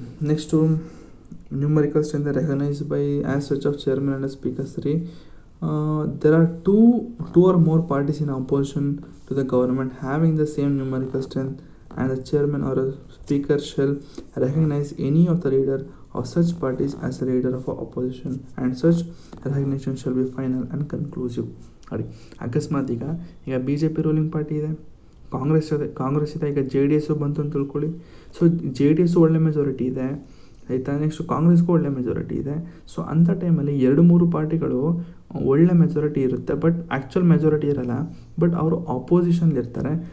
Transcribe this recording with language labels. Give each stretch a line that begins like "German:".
English: Next, numerical strength recognized by as such of chairman and speaker 3. There are two or more parties in opposition to the government having the same numerical strength, and the chairman or a speaker shall recognize any of the leader of such parties as a leader of opposition, and such recognition shall be final and conclusive.
Kannada: ನೋಡಿ, ಅಕಸ್ಮಾತ್ ಈಗ BJP ruling party ಇದೆ, ಕಾಂಗ್ರೆಸ್ ಇದೆ, ಈಗ JDS ಬಂತು ಅಂತ ತಿಳ್ಕೊಳ್ಳಿ. So JDS ಒಳ್ಳೆ ಮೆಜಾರಿಟಿ ಇದೆ, ಆಯಿತಾ. ನೆಕ್ಸ್ಟ್ ಕಾಂಗ್ರೆಸ್ಗೂ ಒಳ್ಳೆ ಮೆಜಾರಿಟಿ ಇದೆ. ಸೊ ಅಂಥ ಟೈಮಲ್ಲಿ 2-3 ಪಾರ್ಟಿಗಳು ಒಳ್ಳೆ ಮೆಜಾರಿಟಿ ಇರುತ್ತೆ, ಬಟ್ ಆ್ಯಕ್ಚುಲ್ ಮೆಜಾರಿಟಿ ಇರಲ್ಲ, ಬಟ್ ಅವರು ಅಪೋಸಿಷನ್ಲಿರ್ತಾರೆ.